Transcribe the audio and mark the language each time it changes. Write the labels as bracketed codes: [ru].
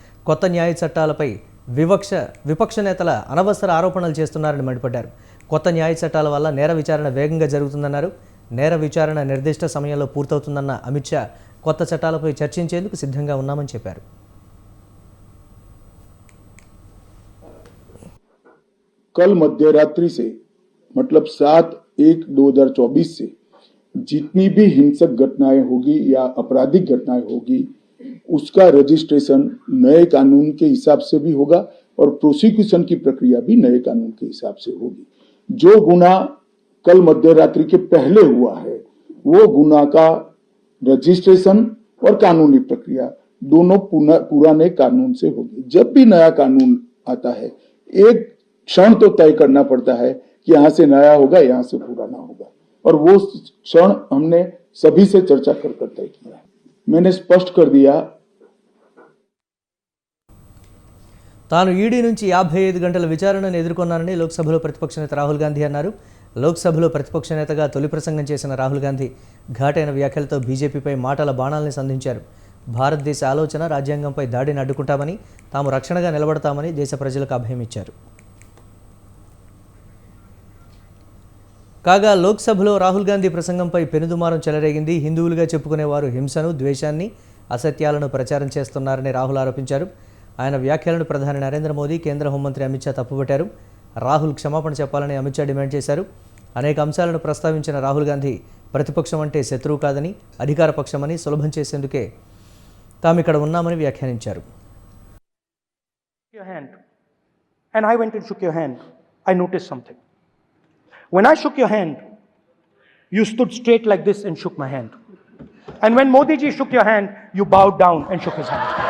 [te] కొత్త న్యాయ చట్టాలపై విపక్ష నేతల అనవసర ఆరోపణలు చేస్తున్నారని మండిపడ్డారు. కొత్త న్యాయ చట్టాల వల్ల నేర విచారణ వేగంగా జరుగుతుందన్నారు. నేర విచారణ నిర్దిష్ట సమయంలో పూర్తవుతుందన్న అమిత్ షా కొత్త చట్టాలపై చర్చించేందుకు సిద్ధంగా ఉన్నామని చెప్పారు. [hi] कल मध्यरात्रि से मतलब 7/1/2024 से जितनी भी हिंसक घटनाएं होगी या आपराधिक घटनाएं होगी उसका रजिस्ट्रेशन नए कानून के हिसाब से भी होगा और प्रोसिक्यूशन की प्रक्रिया भी नए कानून के हिसाब से होगी. जो गुना कल मध्यरात्रि के पहले हुआ है वो गुना का रजिस्ट्रेशन और कानूनी प्रक्रिया दोनों पुराने कानून से होगी. जब भी नया कानून आता है एक क्षण तो तय करना पड़ता है कि यहां से नया होगा, यहां से पुराना होगा, और वो क्षण हमने सभी से चर्चा कर तय किया है. मैंने स्पष्ट कर दिया [te] తాను ఈడీ నుంచి 55 గంటల విచారణను ఎదుర్కొన్నానని లోక్సభలో ప్రతిపక్ష నేత రాహుల్ గాంధీ అన్నారు. లోక్సభలో ప్రతిపక్ష నేతగా తొలి ప్రసంగం చేసిన రాహుల్ గాంధీ ఘాటైన వ్యాఖ్యలతో బీజేపీపై మాటల బాణాల్ని సంధించారు. భారతదేశ ఆలోచన రాజ్యాంగంపై దాడిని అడ్డుకుంటామని, తాము రక్షణగా నిలబడతామని దేశ ప్రజలకు అభయం ఇచ్చారు. కాగా లోక్సభలో రాహుల్ గాంధీ ప్రసంగంపై పెనుదుమారం చెలరేగింది. హిందువులుగా చెప్పుకునేవారు హింసను, ద్వేషాన్ని, అసత్యాలను ప్రచారం చేస్తున్నారని రాహుల్ ఆరోపించారు. ఆయన వ్యాఖ్యలను ప్రధాని నరేంద్ర మోదీ, కేంద్ర హోంమంత్రి అమిత్ షా తప్పుపట్టారు. రాహుల్ క్షమాపణ చెప్పాలని అమిత్ షా డిమాండ్ చేశారు. అనేక అంశాలను ప్రస్తావించిన రాహుల్ గాంధీ ప్రతిపక్షం అంటే శత్రువు కాదని, అధికార పక్షమని సులభం చేసేందుకే తాము ఇక్కడ ఉన్నామని వ్యాఖ్యానించారు. [en] And I went and shook your hand. I noticed something. When I shook your hand, you stood straight like this and shook my hand. And when Modi ji shook your hand, you bowed down and shook his hand.